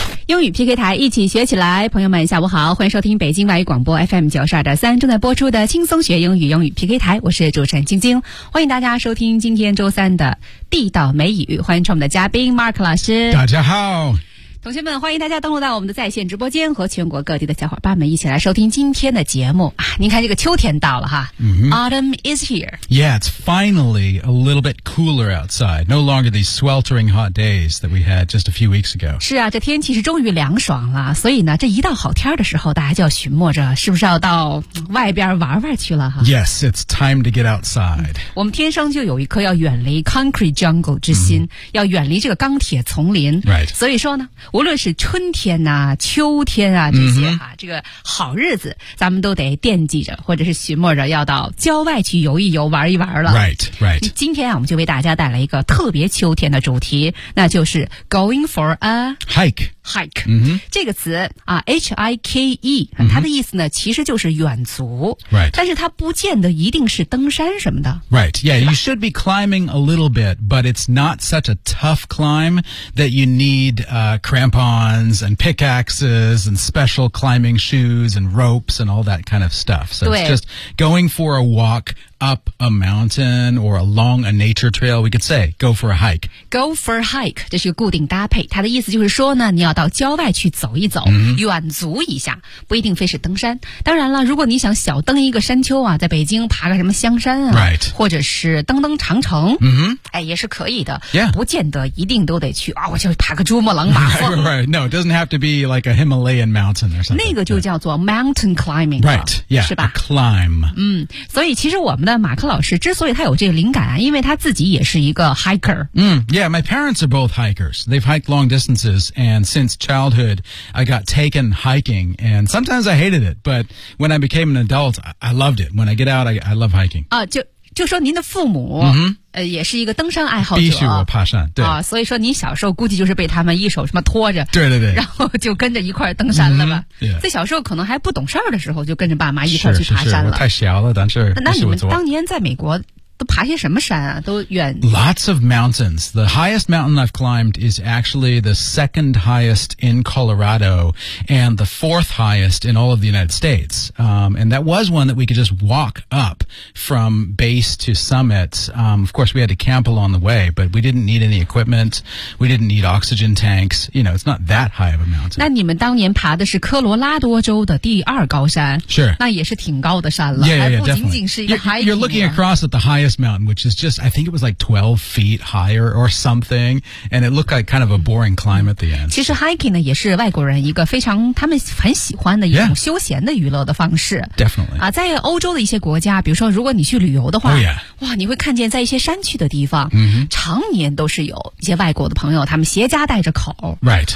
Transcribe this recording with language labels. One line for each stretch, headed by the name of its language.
Chinese: 英语 PK 台一起学起来，朋友们下午好，欢迎收听北京外语广播 FM92.3 正在播出的轻松学英语，英语 PK 台，我是主持人晶晶，欢迎大家收听今天周三的地道美语，欢迎我们的嘉宾 Mark 老师。大家好。同学们，欢迎大家登录到我们的在线直播间，和全国各地的小伙伴们一起来收听今天的节目啊！您看这个秋天到了哈、 mm-hmm.
English: ，Autumn is here. Yeah, it's finally a little bit cooler outside. No longer these sweltering hot days that we had just a few weeks ago.
Chinese: 是啊，这天气是终于凉爽了。所以呢，这一到好天的时候，大家就要寻摸着是不是要到外边玩玩去了哈。
English: Yes, it's time to get outside.、
Chinese: 我们天生就有一颗要远离
English: concrete jungle
Chinese: 之心、mm-hmm. 要远离这个钢铁丛林。
English: Right.
Chinese: 所以说呢。无论是春天啊秋天啊这些啊、mm-hmm. 这个好日子咱们都得惦记着或者是寻摸着要到郊外去游一游玩一玩了。
English: Right, right.
Chinese: 今天啊我们就为大家带来一个特别秋天的主题，那就是
English: going for a hike. Hike、 mm-hmm.
Chinese: 这个词啊 ，H-I-K-E， 它的意思呢、mm-hmm. 其实就是远足。
English: Right.
Chinese: 但是它不见得一定是登山什么的。
English: Right. Yeah. You should be climbing a little bit, but it's not such a tough climb that you need、crampons and pickaxes and special climbing shoes and ropes and all that kind of stuff. So it's just going for a walk. Up a mountain or along a nature trail, we could say, go for a hike. Go for a hike,
Chinese: 这是个固定搭配。它的意思就是说呢，你要到郊外去走一走、 mm-hmm. 远足一下，不一定非是登山。当然了，如果你想小登一个山丘啊，在北京爬个什么香山啊、
English: right.
Chinese: 或者是登登长城、 mm-hmm. 哎、也是可以的、
English: yeah.
Chinese: 不见得一定都得去、哦、我就爬个珠穆朗玛峰。
English: Right, right. No, it doesn't have to be like a Himalayan mountain or something.
Chinese: 那个就叫做 mountain climbing、
English: right. yeah,
Chinese: 是吧
English: a climb、
Chinese: 嗯、所以其实我们马克老师之所以他有这个灵感、啊、因为他自己也是一个 hiker、
English: mm, Yeah, my parents are both hikers. They've hiked long distances and since childhood I got taken hiking and sometimes I hated it, but when I became an adult, I loved it. When I get out, I love hiking、
Chinese: 就说您的父母、 mm-hmm. 也是一个登山爱好者，必须我爬山，对啊，所以说你小时候估计就是被他们一手什么拖着，对对对，然后就跟着一块登山了吧。
English: Mm-hmm, yeah.
Chinese: 在小时候可能还不懂事儿的时候，就跟着爸妈一块去爬山了。是是是，我太小了，但是那你们当年在美国都爬些什么山啊？都远
English: ？Lots of mountains. The highest mountain I've climbed is actually the second highest in Colorado and the fourth highest in all of the United States. And that was one that we could just walk up from base to summit. Of course, we had to camp along the way, but we didn't need any equipment. We didn't need oxygen tanks. You know, it's not that high of a mountain.
Chinese: 那你们当年爬的是科罗拉多州的第二高山
English: ？Sure.
Chinese: 那也是挺高的山了。
English: Yeah, yeah, yeah, definitely.
Chinese: 不仅仅是一个 hiking.
English: You're looking across at the highest mountain, which is just, I think it was like 12 feet higher or something, and it looked like kind of a boring climb at the end.
Chinese: 其实 hiking 呢也是外国人一个非常他们很喜欢的一种休闲的娱乐的方式。
English: Yeah, definitely.
Chinese: 啊，在欧洲的一些国家，比如说如果你去旅游的话，
English: oh, yeah.
Chinese: 哇，你会看见在一些山区的地方， mm-hmm. 常年都是有一些外国的朋友，他们携家带着口，
English: right.